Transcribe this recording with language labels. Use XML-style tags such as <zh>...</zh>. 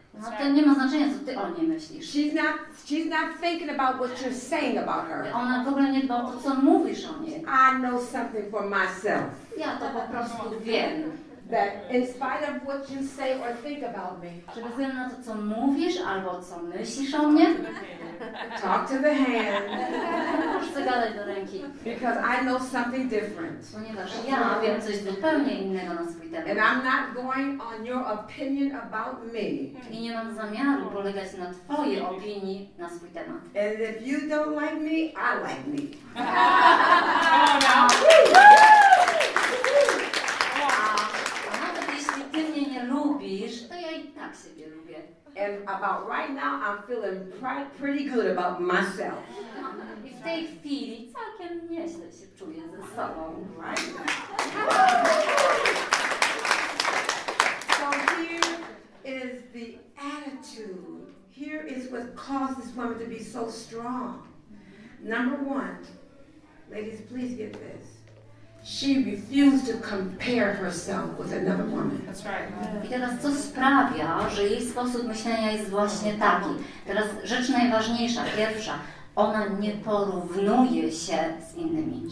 <pl>No to nie ma znaczenia, co ty o niej myślisz.</pl> <en>She's not thinking about what you're saying about her.</en> <pl>Ona w ogóle nie dba o to, co mówisz o niej.</pl> <en>I know something for myself.</en> <pl>Ja to po prostu wiem.</pl> <en>That in spite of what you say or think about me,</en> <pl>Że bez względu na to, co mówisz albo co myślisz o mnie,</pl> <en>talk to the hand,</en> <pl>możesz zagadać do ręki.</pl> <en>because I know something different.</en> <pl>Ponieważ ja wiem coś zupełnie innego na swój</pl> <en>And</en> <pl>temat.</pl> <en>I'm not going on your opinion about me.</en> <pl>I nie mam zamiaru polegać na twojej opinii na swój temat.</pl> <en>And if you don't like me, I like me.</en> <pl>A nawet jeśli ty mnie nie lubisz, to ja i tak siebie lubię.</pl> <en>And about right now, I'm feeling pretty good about myself.</en> <pl>I w tej chwili całkiem nieźle się czuję ze sobą.</pl> <en>Right? So here is the attitude. Here is what caused this woman to be so strong. Number one, ladies, please get this. She refused to compare herself with another woman. That's right.</en> <pl>I teraz co sprawia, że jej sposób myślenia jest właśnie taki. Teraz rzecz najważniejsza, pierwsza, ona nie porównuje się z innymi.</pl>